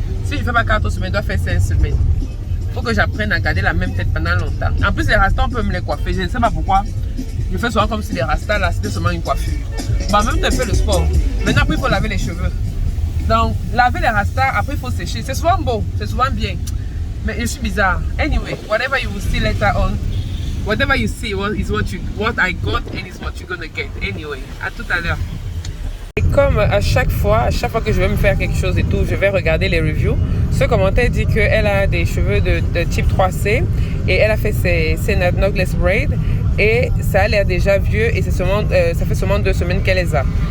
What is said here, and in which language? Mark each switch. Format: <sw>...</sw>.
<fr>Si je ne fais pas 4 semaines, je dois faire 5 semaines. Il faut que j'apprenne à garder la même tête pendant longtemps. En plus, les rastas, on peut me les coiffer. Je ne sais pas pourquoi. Je fais souvent comme si les rastas, là, c'était seulement une coiffure. Bon, même un peu le sport. Maintenant, après, il faut laver les cheveux. Donc, laver les rastas, après, il faut sécher. C'est souvent beau, c'est souvent bien. Mais je suis bizarre.</fr> <en>Anyway, whatever you will see later on, whatever you see is what I got and is what you're gonna get.</en> <fr>Anyway, à tout à l'heure. Et comme à chaque fois que je vais me faire quelque chose et tout, je vais regarder les reviews. Ce commentaire dit qu'elle a des cheveux de type 3C et elle a fait ses knotless braids et ça a l'air déjà vieux et ça fait seulement 2 semaines qu'elle les a.</fr>